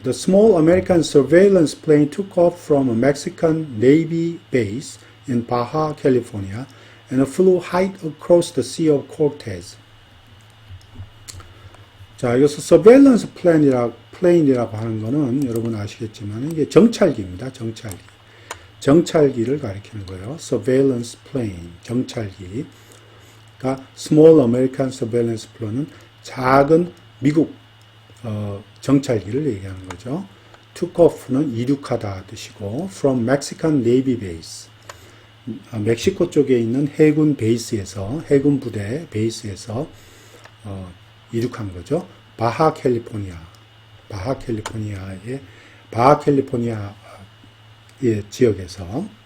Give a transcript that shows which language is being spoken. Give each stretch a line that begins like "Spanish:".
English: The small American surveillance plane took off from a Mexican Navy base in Baja California and flew high across the Sea of Cortez.
Korean: 자, 여기서 surveillance plane 이라고 하는 거는 여러분 아시겠지만 이게 정찰기입니다. 정찰기를 가리키는 거예요. surveillance plane, 정찰기. 그러니까 small American surveillance plane 은 작은 미국 정찰기를 얘기하는 거죠. took off 는 이륙하다 뜻이고 from Mexican Navy base. 멕시코 쪽에 있는 해군 베이스에서, 해군 부대 베이스에서 이륙한 거죠. 바하 캘리포니아의 지역에서.